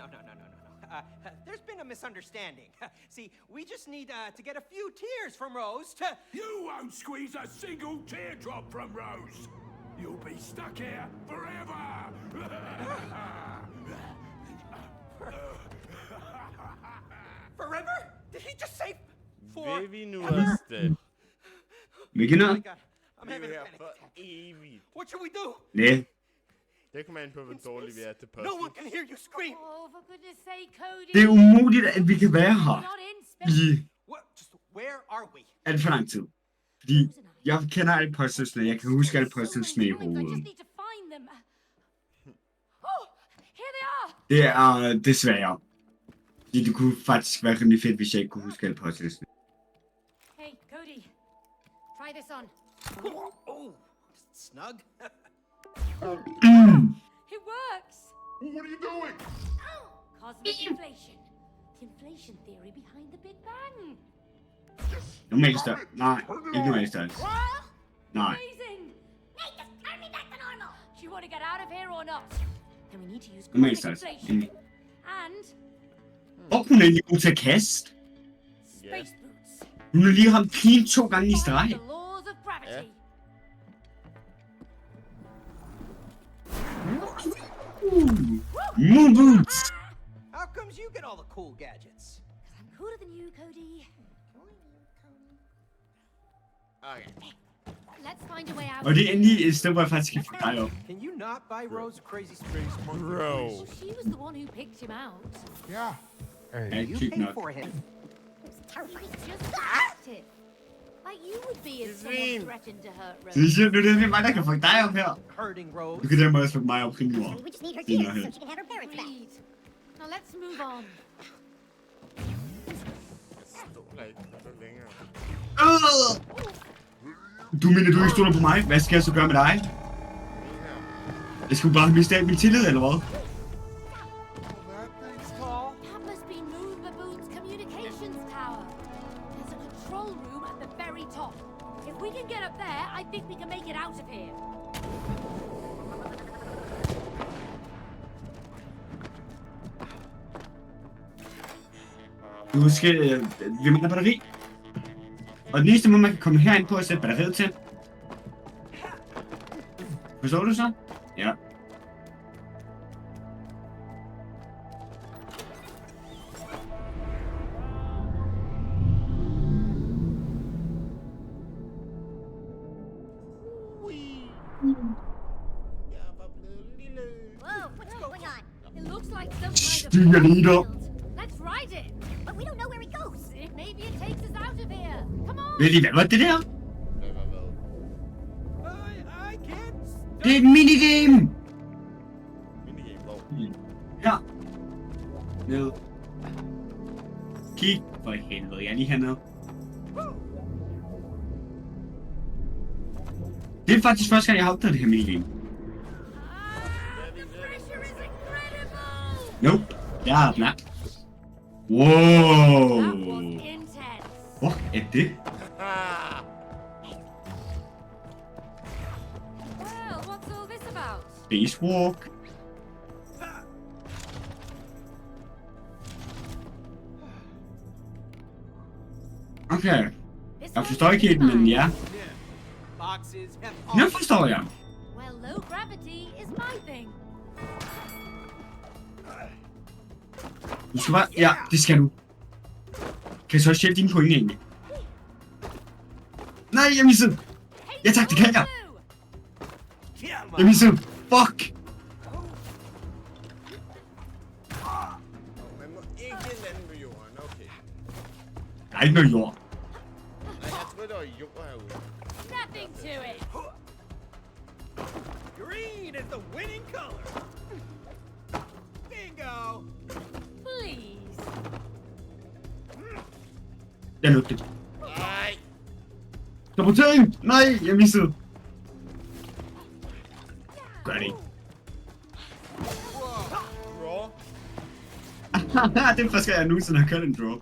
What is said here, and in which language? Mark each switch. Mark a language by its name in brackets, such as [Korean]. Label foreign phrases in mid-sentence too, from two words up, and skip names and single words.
[English] There's been a misunderstanding. See, we just need to get a few tears from Rose to... You won't squeeze a single teardrop from Rose. You'll be stuck here forever. Forever? Did he just say for... [Danish] Vil vi nu også det? Hvilken [English] Oh [Danish] noget? [English] my god, I'm having a [Danish] her [English] panic [Danish] for [English] attack. [Danish] evigt. [English] What should we do? [Danish] Nej. Det kommer an på, hvor dårligt vi er til [English] No [Danish] posten. [English] one can hear you scream. Oh, for goodness sake, Cody. [Danish] Det er umuligt, at vi kan være her [English] Not in space. [Danish] i [English] What? Just where are we? [Danish] alt for lang tid. Fordi Jeg kender alle puzzlesne. Jeg kan huske alle puzzlesne i [English] I [Danish] hovedet. [English] just need to find them. Oh, here they are. [Danish] Det er desværre. Fordi det kunne faktisk være rimelig fedt, hvis jeg ikke kunne huske alle puzzlesne. [English] Hey, Cody. Try this on. Oh, snug. It works. What are you doing? Cosmic inflation. The inflation theory behind the Big Bang. [Danish] Normal størrelse. Nej, ikke normal størrelse. Nej. [English] Amazing. Nate, just turn me back to normal. Do you want to get out of here or not? Then we need to use [Danish] Normal [English] cosmic [Danish] størrelse. [English] inflation. And [Danish] Og hun er lige god til at kaste. [English] space boots. [Danish] Hun har lige ramt pigen 2 gange i streg. [English] The laws of gravity. Moon boots. How comes you get all the cool gadgets? I'm cooler than you, Cody. Okay. Let's find a way out. [Danish] Og det er endelig et sted, hvor jeg faktisk kan få dig op. [English] Can you not buy Rose a crazy space monkey? Bro. Well, she was the one who picked him out. Yeah. [Danish] Ja, [English] You [Danish] tyk [English] pay [Danish] nok. [English] for him. He's just active. Like you would be if someone threatened to hurt [Danish] Så [English] Rose. [Danish] siger nu, det er mig, der kan få dig op her. [English] Hurting Rose. [Danish] Du kan dermed også få mig op rimelig over. [English] We just need her [Danish] Fint [English] tears [Danish] nok. [English] so she can have her parents back. Agreed. Now let's move on. [Danish] Jeg stoler ikke på længere. Du mener, du ikke stoler på mig? Hvad skal jeg så gøre med dig? Lige her. Jeg skulle bare miste al min tillid, eller hvad? [English] That must be Moon Baboon's communications tower. There's a control room at the very top. If we can get up there, I think we can make it out of here. [Danish] Du skal... vi mangler batteri. Og den eneste måde, man kan komme herind på, er at sætte batteriet til. Forstår du så? Ja. Jeg var blevet lille. [English] Whoa, what's going on? It looks like some kind of [Danish] Styr lige [English] field. [Danish] op. [English] Let's ride it. But we don't know where it goes. Maybe it takes us out of here. Come on. [Danish] Ved I, hvad var det der? Hvad var hvad? [English] I can't. [Danish] Det er et minigame! Minigame, hvor? Her. Ned. Kig. For helvede, jeg er lige hernede. Det er faktisk første gang, jeg har opdaget det her minigame. [English] The pressure is incredible. [Danish] Nope. Jeg er blank. [English] That was Wow. intense. [Danish] Hvor er det? Ah! [English] Well, what's all this about? Spacewalk. Okay. This [Danish] Jeg [English] one [Danish] forstår [English] is [Danish] ikke helt, men [English] mine. [Danish] ja. [English] Boxes have [Danish] Nu [English] all [Danish] forstår jeg. [English] Well, low gravity is my thing. [Danish] Du skal bare... Ja, det skal du. Kan jeg så også hjælpe dine pointe egentlig? Nej, jeg missede. Ja tak, det kan jeg. Jeg missede. Fuck. Man må ikke lande på jorden, okay. Der er ikke noget jord. Nej, jeg troede, der var jord herude. [English] Nothing to it. green is the winning color. Bingo. Please. [Danish] Jeg nåede det. Nej! Sabotering! Nej, jeg missede. Gør det ikke. [English] Draw. [Danish] Det er første gang, jeg nogensinde har kørt en draw.